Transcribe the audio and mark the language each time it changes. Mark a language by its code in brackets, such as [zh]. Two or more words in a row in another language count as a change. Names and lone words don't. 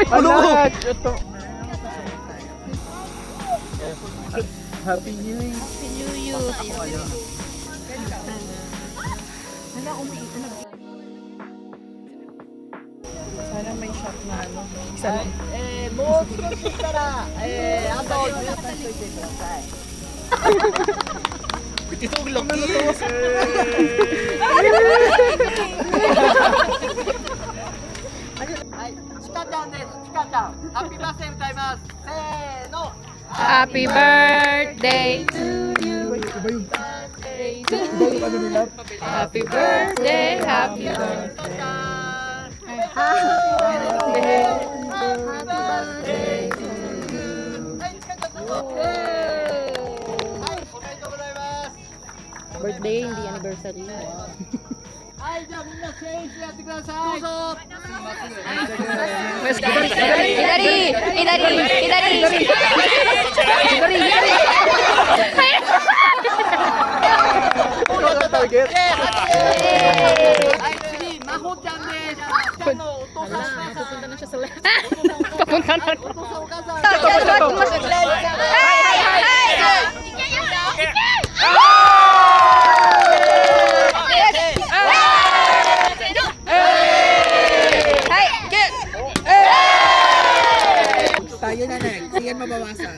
[tl] Ano? [en] Happy New Year. [tl] Sana may shot na ano. Isa lang. [ja] もう少ししたら、あと皆さんしといてください。 [tl] Itong laki! [ja] Ay, Chika ちゃんです。Chikaちゃん。 [en] Happy birthday [ja] 歌います。せーの。 [en] Happy birthday to you. Birthday to you. Happy birthday, happy birthday. Happy birthday to you. [ja] はい、Chikaちゃんどうぞ。はい、おめでとうございます。 [tl] Birthday, hindi anniversary. [ja] はい、じゃあみんなセンスやってください。どうぞ。左！左! [en] Target! [ja] はい、次、まほちゃんです。ちゃんのお父さん、お母さん。 [tl] Papunta na siya sa left. Papunta na. [ja] お父さん、お母さん。 [tl] Tayo na next. Sige mabawasan.